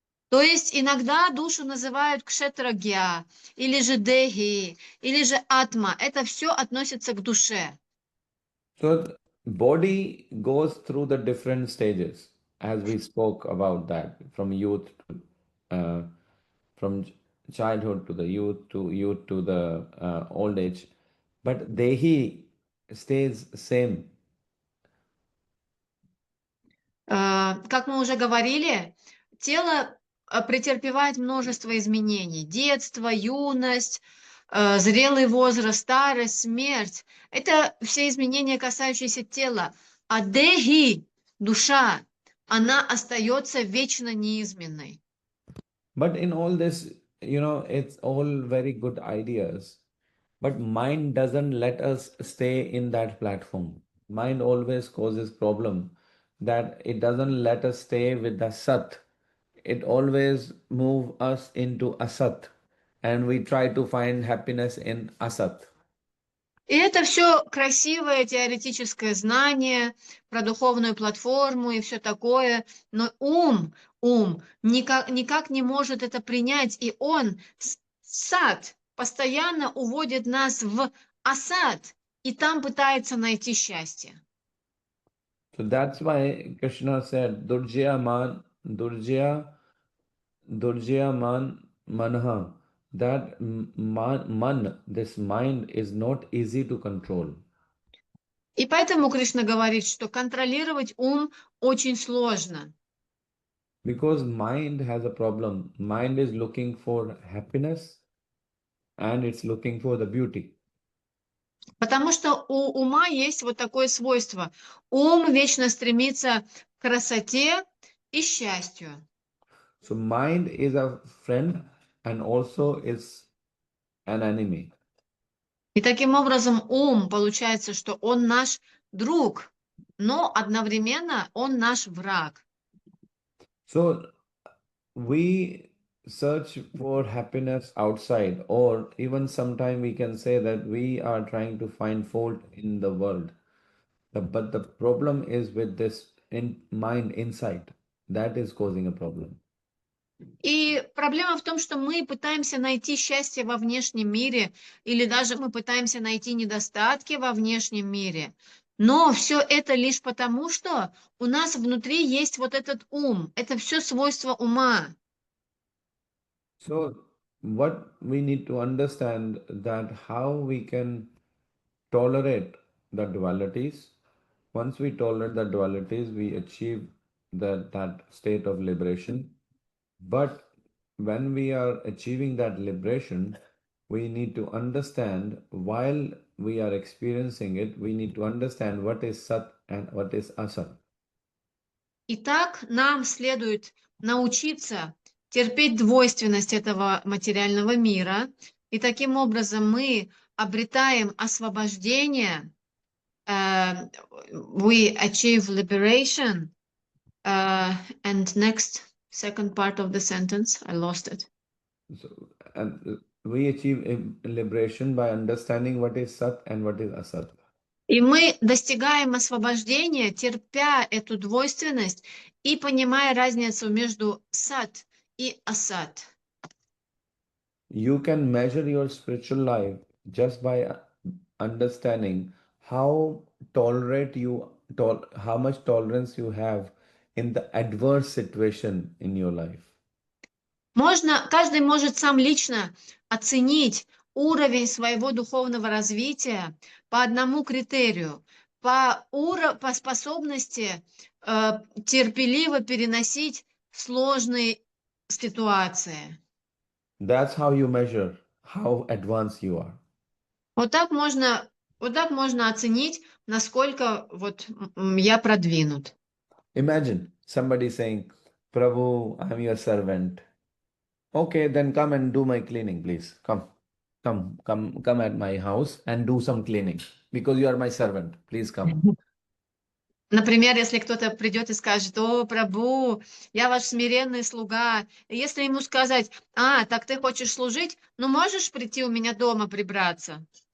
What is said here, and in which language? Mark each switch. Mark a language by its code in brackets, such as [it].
[ru] То есть иногда душу называют кшетрагья, или же дехи, или же атма. Это все относится к душе. [en] So body goes through the different stages, as we spoke about that, from youth to from childhood to the youth to the old age. But Dehi stays same. [ru] Как мы уже говорили, тело претерпевает множество изменений. Детство, юность, зрелый возраст, старость, смерть. Это все изменения, касающиеся тела. А дехи, душа, она остается вечно неизменной. [en] But in all this, it's all very good ideas. But mind doesn't let us stay in that platform. Mind always causes problem that it doesn't let us stay with the sat. It always move us into asat, and we try to find happiness in asat. [ru] И это все красивое теоретическое знание про духовную платформу и все такое, но ум никак не может это принять, и он, сад, постоянно уводит нас в асад, и там пытается найти счастье. [en] So that's why Krishna said, Durjaya man manha. That man, this mind is not easy to control. [ru] И поэтому Кришна говорит, что контролировать ум очень сложно. [en] Because mind has a problem. Mind is looking for happiness and it's looking for the beauty. [ru] Потому что у ума есть вот такое свойство. Ум вечно стремится к красоте и счастью. [en] So mind is a friend and also is an enemy. [ru] И таким образом ум, получается, что он наш друг, но одновременно он наш враг. [en] So we search for happiness outside, or even sometime we can say that we are trying to find fault in the world. But the problem is with this mind inside. That is causing a problem. [ru] И проблема в том, что мы пытаемся найти счастье во внешнем мире, или даже мы пытаемся найти недостатки во внешнем мире. Но все это лишь потому, что у нас внутри есть вот этот ум. Это все свойства ума. [en] So what we need to understand that how we can tolerate the dualities. Once we tolerate the dualities, we achieve that state of liberation. But when we are achieving that liberation, we need to understand while we are experiencing it, we need to understand what is Sat and what is Asat. [ru] Итак, нам следует научиться терпеть двойственность этого материального мира, и таким образом мы обретаем освобождение, [en] we achieve liberation, And next, second part of the sentence, I lost it. So, and we achieve liberation by understanding what is Sat and what is Asat. [ru] И мы достигаем освобождения, терпя эту двойственность и понимая разницу между сат и асат. [en] You can measure your spiritual life just by understanding how how much tolerance you have in the adverse situation in your life. [ru] Каждый может сам лично оценить уровень своего духовного развития по одному критерию, по способности терпеливо переносить сложные ситуации. [en] That's how you measure how advanced you are. [ru] Вот так можно оценить, насколько я продвинут. [en] Imagine somebody saying, Prabhu, I'm your servant. Okay, then come and do my cleaning, please. Come at my house and do some cleaning because you are my servant. Please come. [ru] Например, если кто-то придет и скажет: «О, Прабху, я ваш смиренный слуга». И если ему сказать: так ты хочешь служить? Ну, можешь прийти у меня дома прибраться?